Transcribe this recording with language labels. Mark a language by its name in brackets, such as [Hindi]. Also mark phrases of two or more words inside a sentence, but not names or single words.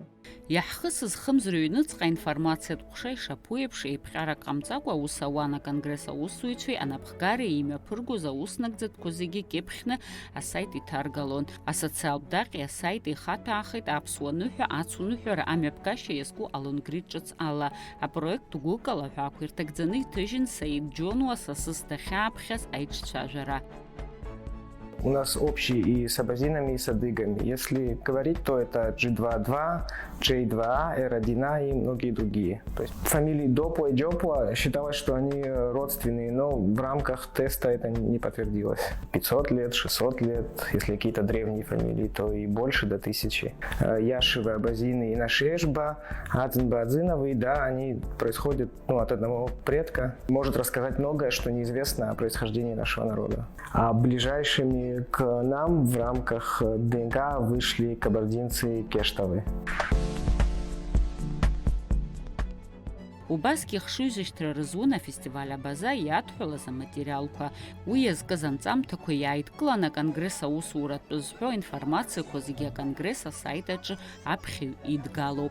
[Abkhazian] Иаҳхысыз хымз рыҩныҵҟа аинформациатә ҟәша ишаԥу еиԥш еиԥҟьарак ҟамҵакәа аус ауан аконгресс аусзуҩцәеи анапхгареи имҩаԥыргоз ауснагӡатәқәа зегьы кьыԥхьны асайт иҭаргалон. Асоциалтә даҟьеи асайт ихаҭәаахеит аԥсуа ныҳәа ацуныҳәара амҩаԥгашьа иазку алонгрид ҿыц ала. Апроект гәыкала ҳәақәа ирҭагӡаны иҭыжьын Саид Џьонуа сасыс дахьааԥхьаз аиҿцәажәара. [Russian] У нас общий и с абазинами, и с адыгами. Если говорить, то это G2.2, J2A, R1A и многие другие. То есть фамилии Допуа и Джопуа считалось, что они родственные, но в рамках теста это не подтвердилось. 500 лет, 600 лет, если какие-то древние фамилии, то и больше, до 1000. Яшевы, абазины и Нашешба, Адзинба-Адзиновы, да, они происходят от одного предка. Может рассказать многое, что неизвестно о происхождении нашего народа. А ближайшими к нам в рамках ДНК вышли кабардинцы Кештовы. [Abkhazian] Убасгьы хшыҩзышьҭра рызун афестиваль абаза иадҳәалаз аматериалқәа. Уи иазкыз анҵамҭақәа иааидкылан аконгресс аусуратә зҳәо аинформациақәа зегьы аконгресс асайт аҿы аԥхьаҩ идгалоуп.